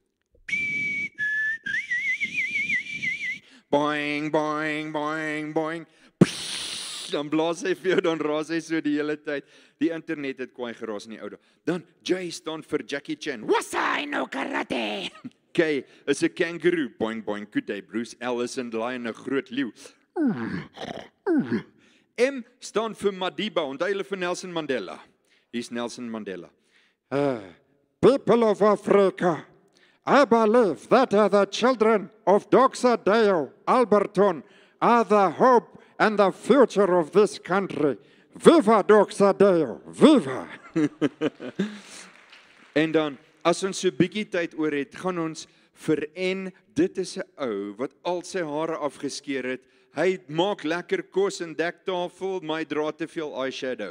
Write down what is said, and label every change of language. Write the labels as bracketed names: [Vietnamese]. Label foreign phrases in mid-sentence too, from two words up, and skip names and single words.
[Afrikaans] Boing, boing, boing, boing. Dan blaas hy vir jou, dan raas hy so die hele tyd. Die internet het kwaai geraas in die ou dae. Dan J staan vir Jackie Chan. Wasai no karate. K is 'n kangaroo. [English] Boing, boing, good day, Bruce. [Afrikaans] L is 'n lion, 'n groot leeu. M staan vir Madiba, onthou julle vir Nelson Mandela. Hier's Nelson Mandela. [English] People of Africa, I believe that the children of Doxa Deo Alberton are the hope and the future of this country. Viva Doxa Deo, viva! [Afrikaans] En dan, as ons so 'n bietjie tyd oor het, gaan ons vir en dit is 'n ou wat al sy hare afgeskeer het. Hy maak lekker kos en dektafel, maar hy dra te veel eyeshadow.